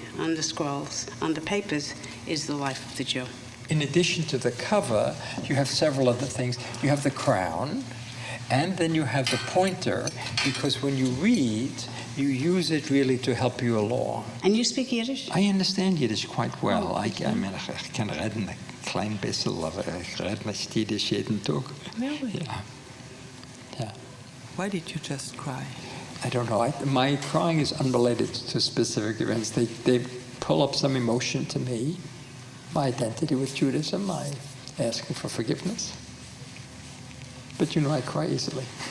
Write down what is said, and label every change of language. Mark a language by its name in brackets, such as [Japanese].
[English] on the scrolls, on the papers, is the life of the Jew. In addition to the cover, you have several other things. You have the crown, and then you have the pointer, because when you read, you use it really to help you along. And you speak Yiddish? I understand Yiddish quite well. I can [German] reden ein klein bisschen, aber ich rede nicht Yiddish jeden Tag. [English] Really? Yeah. Yeah. Why did you just cry? I don't know. My crying is unrelated to specific events. They pull up some emotion to me. My identity with Judaism, my asking for forgiveness. But you know, I cry easily.